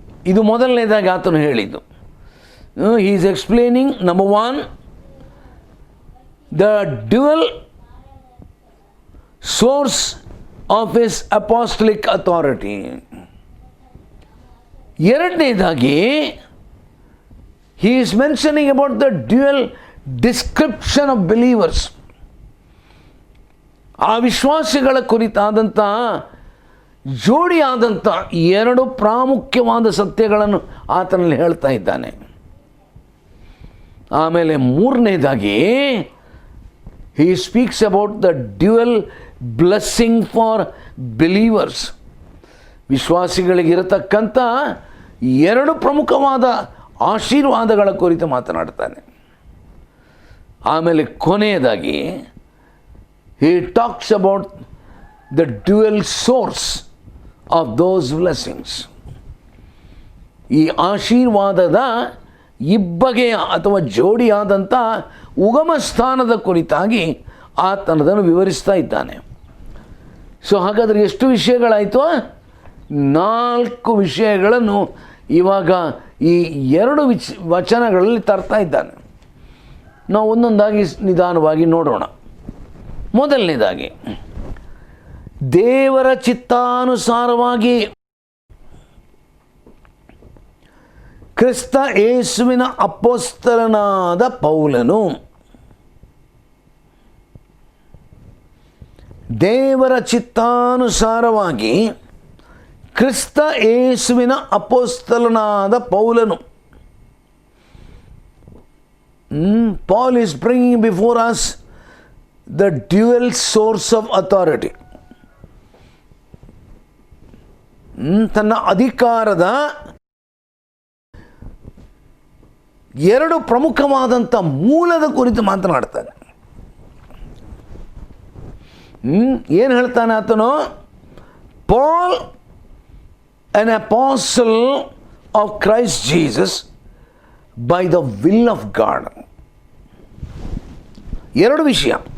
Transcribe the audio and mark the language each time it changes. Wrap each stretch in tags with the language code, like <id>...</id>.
<kn>ಇದು ಮೊದಲನೇದಾಗಿ ಆತನು ಹೇಳಿದ್ದು.</kn> <en>He is explaining number 1 the dual source of his apostolic authority.</en> <kn>ಎರಡನೇದಾಗಿ</kn> <en>he is mentioning about the dual description of believers.</en> <kn>ಆ ವಿಶ್ವಾಸಿಗಳ ಕುರಿತಾದಂಥ ಜೋಡಿಯಾದಂಥ 2 ಪ್ರಾಮುಖ್ಯವಾದ ಸತ್ಯಗಳನ್ನು ಆತನಲ್ಲಿ ಹೇಳ್ತಾ ಇದ್ದಾನೆ. ಆಮೇಲೆ 3ನೇದಾಗಿ</kn> <en>he speaks about the dual blessing for believers.</en> <kn>ವಿಶ್ವಾಸಿಗಳಿಗಿರತಕ್ಕಂಥ 2 ಪ್ರಮುಖವಾದ ಆಶೀರ್ವಾದಗಳ ಕುರಿತು ಮಾತನಾಡ್ತಾನೆ. ಆಮೇಲೆ ಕೊನೆಯದಾಗಿ</kn> <en>he talks about the dual source of those blessings.</en> <kn>ಈ ಆಶೀರ್ವಾದದ ಇಬ್ಬಗೆಯ ಅಥವಾ ಜೋಡಿಯಾದಂಥ ಉಗಮ ಸ್ಥಾನದ ಕುರಿತಾಗಿ ಆತನದನ್ನು ವಿವರಿಸ್ತಾ ಇದ್ದಾನೆ. ಸೊ ಹಾಗಾದರೆ ಎಷ್ಟು ವಿಷಯಗಳಾಯಿತು? 4 ವಿಷಯಗಳನ್ನು ಇವಾಗ ಈ 2 ವಚನಗಳಲ್ಲಿ ತರ್ತಾ ಇದ್ದಾನೆ. ನಾವು ಒಂದೊಂದಾಗಿ ನಿಧಾನವಾಗಿ ನೋಡೋಣ. ಮೊದಲನೇದಾಗಿ, ದೇವರ ಚಿತ್ತಾನುಸಾರವಾಗಿ ಕ್ರಿಸ್ತ ಯೇಸುವಿನ ಅಪೊಸ್ತಲನಾದ ಪೌಲನು, ದೇವರ ಚಿತ್ತಾನುಸಾರವಾಗಿ ಕ್ರಿಸ್ತ ಯೇಸುವಿನ ಅಪೊಸ್ತಲನಾದ ಪೌಲನು.</kn> <en>Paul is bringing before us the dual source of authority.</en> <kn>ತನ್ನ ಅಧಿಕಾರದ 2 ಪ್ರಮುಖವಾದಂಥ ಮೂಲದ ಕುರಿತು ಮಾತನಾಡ್ತಾನೆ. ಏನು ಹೇಳ್ತಾನೆ ಆತನು?</kn> <en>Paul, an apostle of Christ Jesus by the will of God.</en> <kn>2 ವಿಷಯ.</kn>